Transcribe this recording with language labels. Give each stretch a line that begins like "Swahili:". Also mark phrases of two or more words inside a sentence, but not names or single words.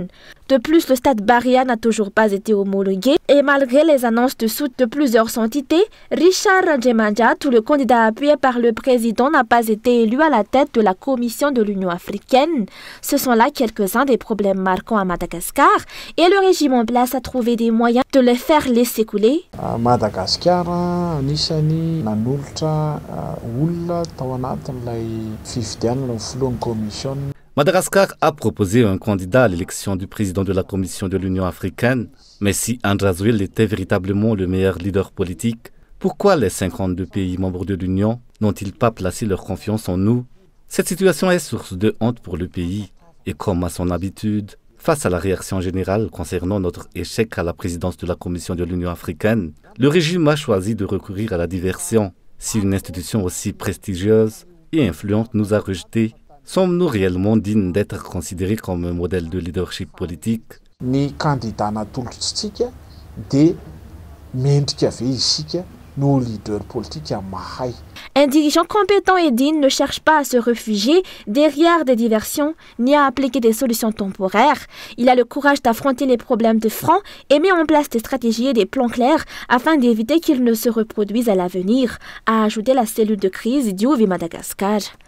French: De plus, le stade Barria n'a toujours pas été homologué et malgré les annonces de soutien de plusieurs entités, Richard Randjemandja, le candidat appuyé par le président, n'a pas été élu à la tête de la Commission de l'Union africaine. Ce sont là quelques-uns des problèmes marquants à Madagascar et le régime en place a trouvé des moyens de les faire laisser couler.
Malagasy: Madagascar anisany nanolotra olona tao anatin'ilay fifidianana ny filohan'ny commission.
French: Madagascar a proposé un candidat à l'élection du président de la Commission de l'Union africaine. Mais si Andradzuil était véritablement le meilleur leader politique, pourquoi les 52 pays membres de l'Union n'ont-ils pas placé leur confiance en nous? Cette situation est source de honte pour le pays. Et comme à son habitude, face à la réaction générale concernant notre échec à la présidence de la Commission de l'Union africaine, le régime a choisi de recourir à la diversion. Si une institution aussi prestigieuse et influente nous a rejetés, sommes-nous réellement dignes d'être considérés comme un modèle de leadership politique?
Malagasy: Ny candidat natolotritsika dia mendrika ve isika no
French: leader politique
Malagasy: mahay.
French: Un dirigeant compétent et digne ne cherche pas à se réfugier derrière des diversions ni à appliquer des solutions temporaires. Il a le courage d'affronter les problèmes de front et met en place des stratégies et des plans clairs afin d'éviter qu'ils ne se reproduisent à l'avenir, a ajouté la cellule de crise d'Iouvi Madagascar.